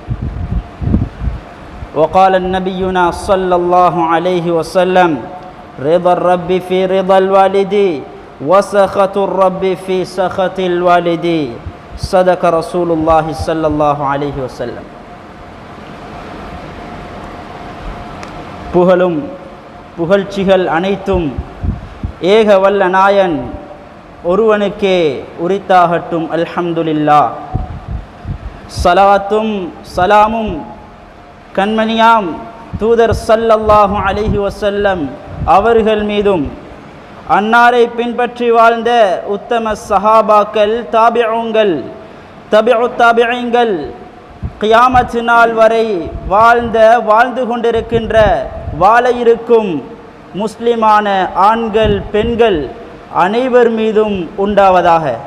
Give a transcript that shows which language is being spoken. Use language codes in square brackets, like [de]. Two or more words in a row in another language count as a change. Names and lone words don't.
[ar] وقال النبينا صلى الله عليه وسلم: رضا الرب في رضا الوالد وسخط الرب في سخط الوالد. صدق رسول الله صلى الله عليه وسلم. [ta] புகழும் புகழ்ச்சிகள் அனைத்தும் ஏக வல்ல நாயன் ஒருவனுக்கே உரித்தாகட்டும். அல்ஹம்துலில்லாஹ். ஸலவாத்தும் சலாமும் கண்மணியாம் தூதர் [ar] صلى الله عليه وسلم [ta] அவர்கள் மீதும், அன்னாரை பின்பற்றி வாழ்ந்த உத்தம சஹாபாக்கள், தாபிஊன்கள், தபிஉத் தாபிஈன்கள், கியாமத் நாள் வரை வாழ்ந்து கொண்டிருக்கின்ற, வாழ இருக்கும் முஸ்லிமான ஆண்கள் பெண்கள் அனைவர் மீதும் உண்டாவதாக.